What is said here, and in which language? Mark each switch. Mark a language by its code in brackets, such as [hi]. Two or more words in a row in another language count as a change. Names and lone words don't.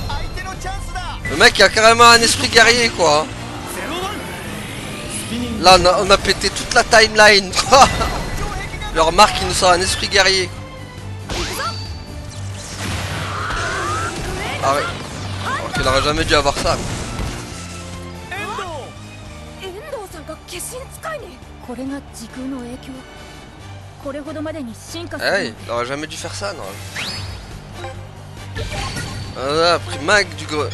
[fr] Le mec il a carrément un esprit guerrier quoi. Là on a pété toute la timeline quoi. Le remarque il nous sort un esprit guerrier. Ah ouais. Alors qu'il aurait jamais dû avoir ça. [ja] これが時空の影響。これほどまでに進化する。 [fr] Hey, il aurait jamais dû faire ça, non. On a pris Mag du gros.